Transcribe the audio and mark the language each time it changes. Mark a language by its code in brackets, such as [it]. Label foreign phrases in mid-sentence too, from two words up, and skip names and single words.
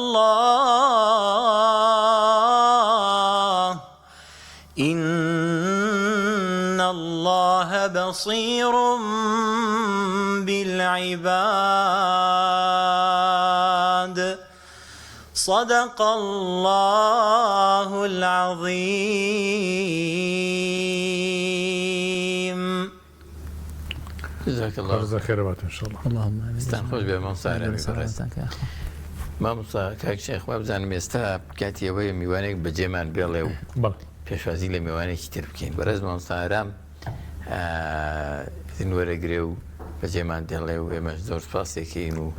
[ar] الله إن الله بصير بالعباد صدق الله العظيم جزاك الله جزاك خير ان شاء الله. اللهم آمين. [ckb] استان خۆش بێ مامۆستا مامۆستا کاک شێخ وا بزانم ئێستا کاتی ئەوەیە میوانێک بەجێمان بێڵێ و بەڵێ پێشوازی لە میوانێکی تر بکەین. بەڕێز مامۆستا ئارام وەرەگرێ و بەجێمان دێڵێ و ئێمەش زۆر سپاسێکین و